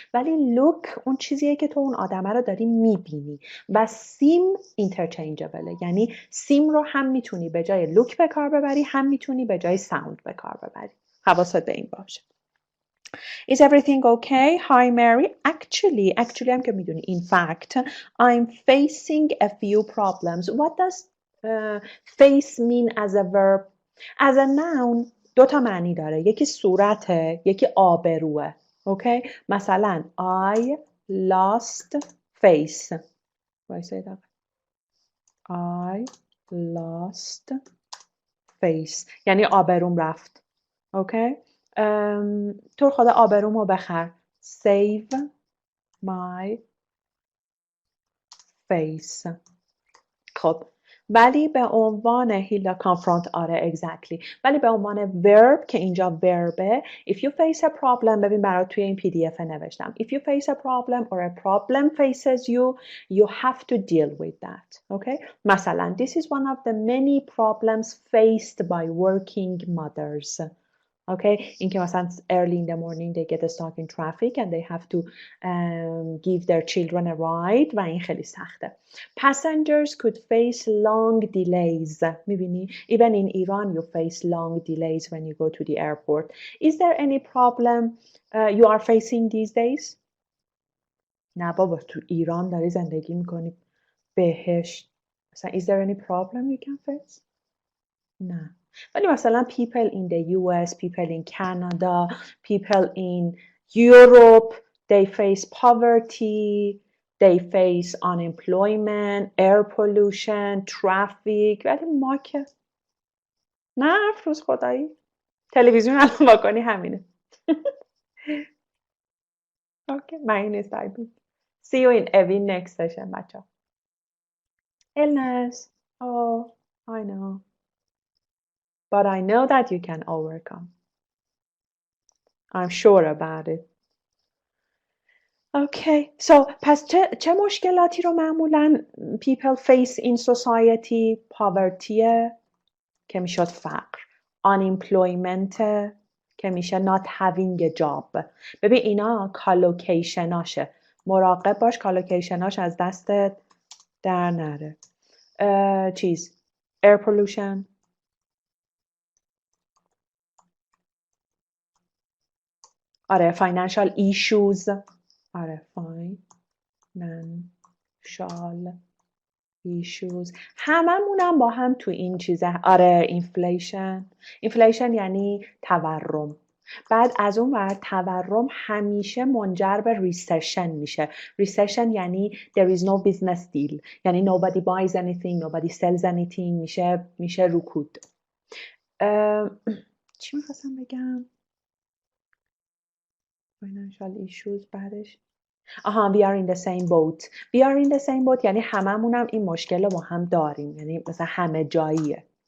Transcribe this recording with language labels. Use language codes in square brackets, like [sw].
[fa] ولی لوک اون چیزیه که تو اون آدمه رو داری میبینی. و سیم interchangeable، یعنی سیم رو هم میتونی به جای لوک به کار ببری هم میتونی به جای ساوند به کار ببری. حواست به این باشه. [en] Is everything okay? Hi Mary. [fa] Actually هم که میدونی. [en] In fact, I'm facing a few problems. What does face mean as a verb? [fa] As a noun دو تا معنی داره. یکی صورته، یکی آبروه. Okay? مثلا [en] I lost face. [fa] وایسا یه دقیقه. [en] I lost face [fa] یعنی آبروم رفت. اوکی. تو خدا آبرومو بخر. [en] Save my face. [fa] خب ولی به عنوان هیلا confront آره exactly. [en] ولی به عنوان verb که اینجا verbe if you face a problem [fa] ببین برات توی این PDF نوشتم [en] if you face a problem or a problem faces you you have to deal with that. Okay. مثلا this is one of the many problems faced by working mothers. Okay, in که مثلا early in the morning they get stuck in traffic and they have to give their children a ride [fa] و این خیلی سخته. [en] Passengers could face long delays. [fa] میبینی؟ [en] Even in Iran you face long delays when you go to the airport. Is there any problem you are facing these days? [fa] نه بابا تو ایران داری زندگی میکنی بهشت. [en] مثلا is there any problem you can face? [fa] نه. [en] ولی مثلا people in the US, people in Canada, people in Europe, they face poverty, they face unemployment, air pollution, traffic. [fa] ولی ما که نه افروز خدایی تلویزیون الان واکنی همینه. [en] Okay, mine is typing. See you in every next session, بچه. Illness. Oh, I know. But I know that you can overcome. I'm sure about it. Okay, so [fa] پس چه مشکلاتی رو معمولاً [en] people face in society؟ poverty که میشد فقر، unemployment که میشه not having a job. [fa] ببین اینا کالوکیشناشه، مراقب باش کالوکیشناش از دستت در نره. چیز air pollution، آره financial issues، آره financial issues، هممونم با هم تو این چیزه. آره inflation یعنی تورم. بعد از اون ور تورم همیشه منجر به recession میشه. [en] recession یعنی there is no business deal، یعنی nobody buys anything, nobody sells anything، [fa] میشه رکود. چی میخواستم بگم؟ financial issues بعدش [en] we are in the same boat. We are in the same boat [fa] یعنی هممونم این مشکل رو با هم داریم، یعنی مثلا همه جاییه.